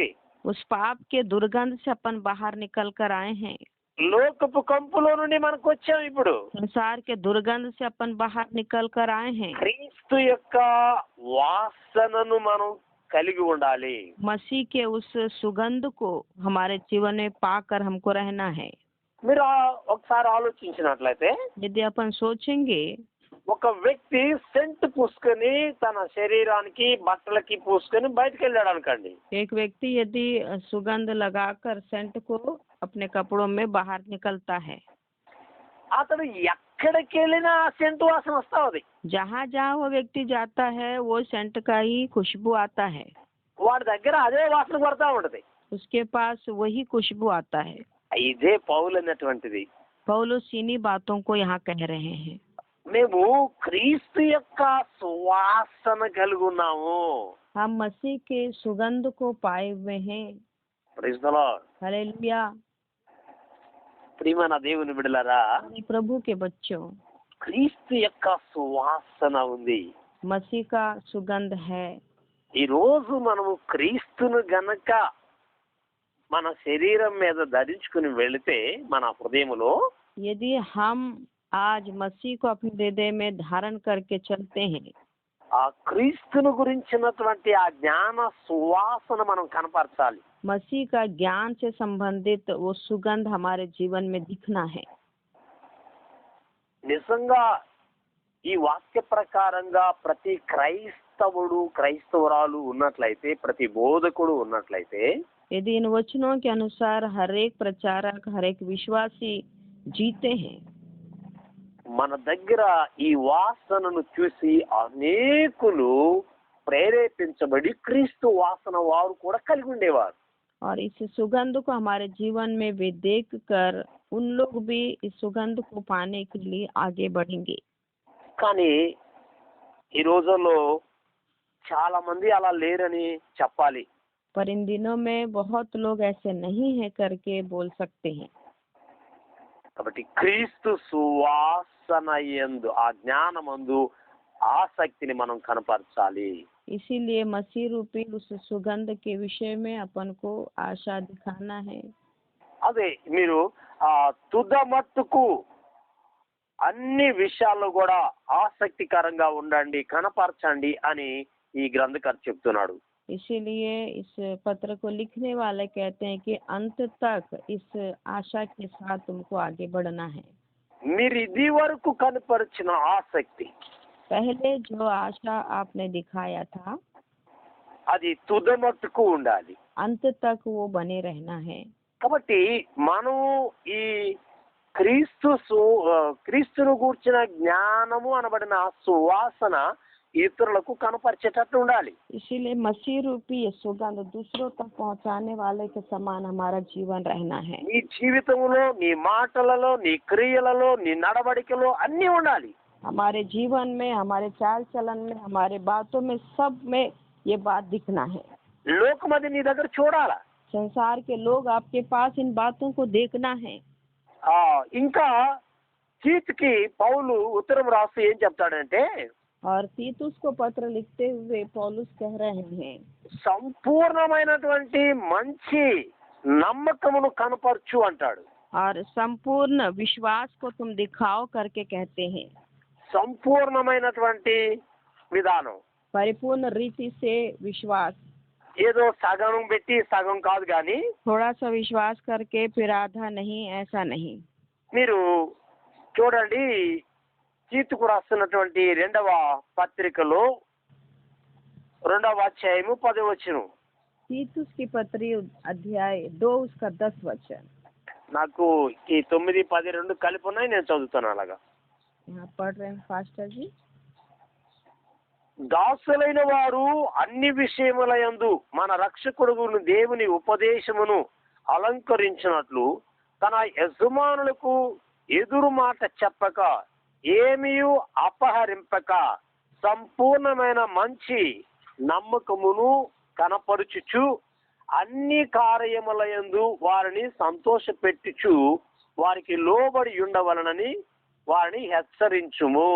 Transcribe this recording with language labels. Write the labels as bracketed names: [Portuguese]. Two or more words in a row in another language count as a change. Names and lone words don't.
[Hindi] उस पाप के दुर्गंध से अपन बाहर निकल कर आए हैं। [Telugu] లోకపు కంపులో నుండి మనకు వచ్చాం. ఇప్పుడు [Hindi] संसार के दुर्गंध से अपन बाहर निकल कर आए हैं। [Telugu] క్రీస్తు యొక్క వాసనను మనం కలిగి ఉండాలి. [Hindi] मसीह के उस सुगंध को हमारे जीवन में पाकर हमको रहना है। [Telugu] మీరు ఒకసారి ఆలోచించినట్లయితే [Hindi] यदि अपन सोचेंगे, [Telugu] ఒక వ్యక్తి సెంట్ పూసుకొని తన శరీరానికి బట్టలకి పూసుకొని బయటకు వెళ్ళాడు అనుకోండి. [Hindi] एक व्यक्ति यदि सुगंध लगाकर सेंट को अपने कपड़ों में बाहर निकलता है, [Telugu] అతడు ఎక్కడికి వెళ్ళినా ఆ సెంట్ వాసన వస్తా ఉంది. [Hindi] जहाँ जहाँ वो व्यक्ति जाता है वो सेंट का ही खुशबू आता है। [Telugu] వాడి దగ్గర అదే వాసన కొడతా ఉంటది. [Hindi] उसके पास वही खुशबू आता है। [Telugu] ఇదే పౌలు అన్నటువంటిది. [Hindi] पौलुस इन्हीं बातों को यहाँ कह रहे हैं। [Telugu] మేము క్రీస్తు యొక్క సువాసన కలిగి ఉన్నాము. [Hindi] हम मसीह के सुगंध को पाए हुए हैं। [English] Praise the Lord. [Hindi] हालेलुया। [Telugu] ప్రియమైన దేవుని బిడ్డలారా, [Hindi] प्रभु के बच्चों, [Telugu] క్రీస్తు యొక్క సువాసన ఉంది. [Hindi] मसीह का सुगंध है। [Telugu] ఈ రోజు మనము క్రీస్తును గనక మన శరీరం మీద ధరించుకుని వెళితే మన హృదయములో [Hindi] यदि हम आज मसीह को अपने हृदय में धारण करके चलते हैं, [Telugu] ఆ క్రీస్తును గురించినటువంటి ఆ జ్ఞాన సువాసన మనం కనపరచాలి. [Hindi] मसीह का ज्ञान से संबंधित वो सुगंध हमारे जीवन में दिखना है। [Telugu] నిజంగా ఈ వాక్య ప్రకారంగా ప్రతి క్రైస్తవుడు క్రైస్తవురాలు ఉన్నట్లయితే, ప్రతి బోధకుడు ఉన్నట్లయితే, [Hindi] यदि इन वचनों के अनुसार हर एक प्रचारक, हर एक विश्वासी जीते हैं, [Telugu] మన దగ్గర ఈ వాసనను చూసి అనేకులు ప్రేరేపించబడి క్రీస్తు వాసన వారు కూడా కలిగి ఉండేవారు. [Hindi] और इस सुगंध को हमारे जीवन में भी देख कर उन लोग भी इस सुगंध को पाने के लिए आगे बढ़ेंगे। [Telugu] కానీ ఈ రోజుల్లో చాలా మంది అలా లేరని చెప్పాలి. [Hindi] पर इन दिनों में बहुत लोग ऐसे नहीं है करके बोल सकते हैं। [Telugu] కాబట్టి క్రీస్తు సువాసన యందు ఆ జ్ఞానమందు ఆసక్తిని మనం కనపరచాలి. [Hindi] इसीलिए मसीह रूपी उस सुगंध के विषय में अपन को आशा दिखाना है। [Telugu] అదే మీరు తుద మట్టుకు అన్ని విషయాల్లో కూడా ఆసక్తికరంగా ఉండండి, కనపరచండి అని ఈ గ్రంథకర్త చెప్తున్నాడు. [Hindi] इसीलिए इस पत्र को लिखने वाले कहते हैं कि अंत तक इस आशा के साथ तुमको आगे बढ़ना है। [Telugu] మీరు ఇది వరకు కనపరిచిన ఆసక్తి [Hindi] पहले जो आशा आपने दिखाया था [Telugu] అది తుద మట్టుకు ఉండాలి. [Hindi] अंत तक वो बने रहना है। [Telugu] కాబట్టి మనం ఈ క్రీస్తును గూర్చిన జ్ఞానము అనబడిన సువాసన ఇతరులకు కనపరిచేటట్టు ఉండాలి. [Hindi] इसीलिए मसीह रूपी ये सुगंध दूसरों तक पहुंचाने वाले के समान हमारा जीवन रहना है। [Telugu] నీ జీవితంలో, నీ మాటలలో, నీ క్రియలలో, నీ నడవడికలో అన్నీ ఉండాలి. [Hindi] हमारे जीवन में, हमारे चाल चलन में, हमारे बातों में, सब में ये बात दिखना है। [Telugu] లోకం అది నీ దగ్గర చూడాలా. [Hindi] संसार के लोग आपके पास इन बातों को देखना है। [Telugu] ఇంకా తీతుకి పౌలు ఉత్తరం రాస్తూ ఏం చెప్తాడంటే, [Hindi] और तीतुस को पत्र लिखते हुए पौलुस कह रहे हैं, [Telugu] సంపూర్ణమైనటువంటి మంచి నమ్మకమును కనపరచు అంటాడు. [Hindi] और संपूर्ण विश्वास को तुम दिखाओ करके कहते हैं। [Telugu] సంపూర్ణమైనటువంటి విధానం, [Hindi] परिपूर्ण रीति से विश्वास, [Telugu] ఏదో సగం పెట్టి సగం కాదు కానీ [Hindi] थोड़ा सा विश्वास करके फिर आधा नहीं, ऐसा नहीं। [Telugu] మీరు చూడండి, తీతుకు రాస్తున్నటువంటి 2వ పత్రికలో 2వ అధ్యాయము 10వ వచనం. [Hindi] तीतुस की पत्री अध्याय 2 उसका 10 वचन। [Telugu] నాకు ఈ 9, 10, 2 కలిపి ఉన్నాయి, నేను చదువుతాను అలాగా. [Hindi] यहाँ पढ़ रहे हैं फास्टर जी। [Telugu] దాసులైన వారు అన్ని విషయములయందు మన రక్షకుడును దేవుని ఉపదేశమును అలంకరించినట్లు తన యజమానులకు ఎదురు మాట చెప్పక ఏమీయు అపహరింపక సంపూర్ణమైన మంచి నమ్మకమును కనపరుచుచు అన్ని కార్యములయందు వారిని సంతోషపెట్టుచు వారికి లోబడి ఉండవలనని వారిని హెచ్చరించుము.